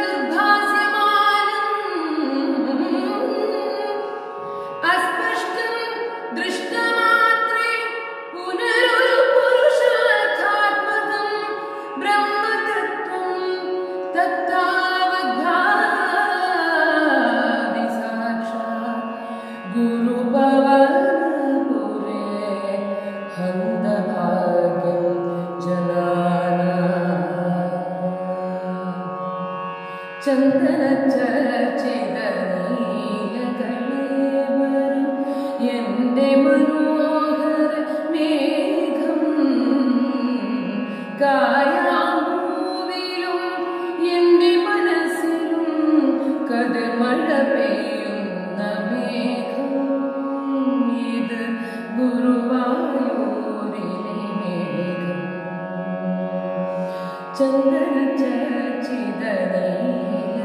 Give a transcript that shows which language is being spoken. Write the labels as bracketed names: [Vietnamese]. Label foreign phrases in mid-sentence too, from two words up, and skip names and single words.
[Sanskrit] दुर्भास्यमानम् अस्पष्टं दृष्टमात्रे पुनरुत्पुरुषार्थात्मकं ब्रह्मतत्त्वं तत्तावद्भाति साक्षात् गुरुभवपुरे हन्तभाग्यं जनानाम् [Malayalam] ചന്ദനചർച്ചിതനീലകളേവരം എൻ്റെ മനോഹര മേഘം കായാമ്പൂവിലും എൻ്റെ മനസ്സിലും കതിർമഴ പെയ്യുന്ന മേഘം ഇത് ഗുരുവായൂരിലെ മേഘം ചന്ദനചർച്ചിതനീ